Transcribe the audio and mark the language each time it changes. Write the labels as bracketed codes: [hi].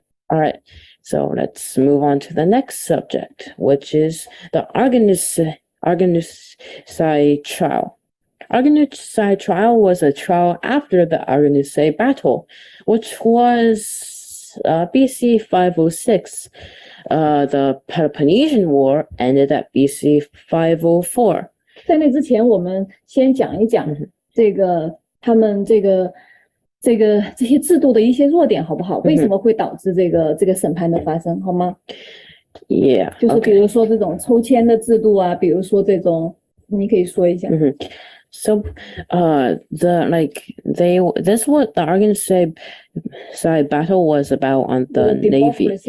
[en] All right, so let's move on to the next subject, which is the Argonauts trial. Argonauts trial was a trial after the Argonauts battle, which was BC 506. The Peloponnesian War ended at BC 504. [zh] 在那之前，我们先讲一讲这个他们这些制度的一些弱点，好不好？为什么会导致这个审判的发生，好吗？Yeah，就是比如说这种抽签的制度啊，比如说这种，你可以说一下。 [en] So, this what the Argonauts side battle was about on the Navy.